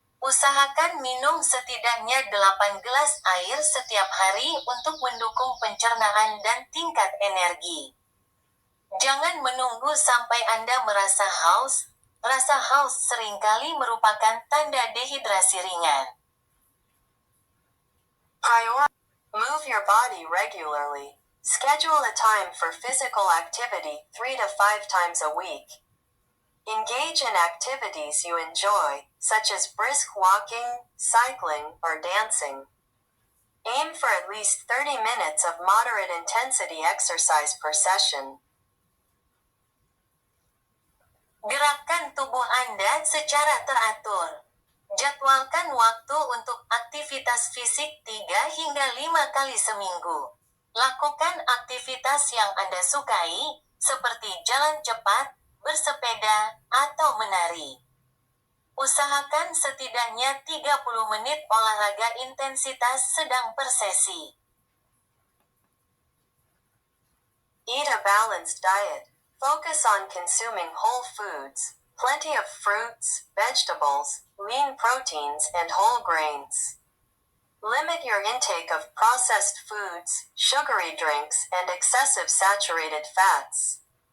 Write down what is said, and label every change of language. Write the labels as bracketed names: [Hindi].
[Indonesian] Usahakan minum setidaknya 8 gelas air setiap hari untuk mendukung pencernaan dan tingkat energi. Jangan menunggu sampai Anda merasa haus. Rasa haus seringkali merupakan tanda dehidrasi ringan. [English] Move your body regularly. Schedule a time for physical activity 3 to 5 times a week. Engage in activities you enjoy, such as brisk walking, cycling, or dancing. Aim for at least 30 minutes of moderate intensity exercise per session. [Indonesian] Gerakkan tubuh Anda secara teratur. Jadwal Jadwalkan waktu untuk aktivitas fisik 3 hingga 5 kali seminggu. Lakukan aktivitas yang Anda sukai, seperti jalan cepat, bersepeda, atau menari. Usahakan setidaknya 30 menit olahraga intensitas sedang per sesi. [English] Eat a balanced diet. Focus on consuming whole foods, plenty of fruits, vegetables, lean proteins, and whole grains. Limit your intake of processed foods, sugary drinks, and excessive saturated fats.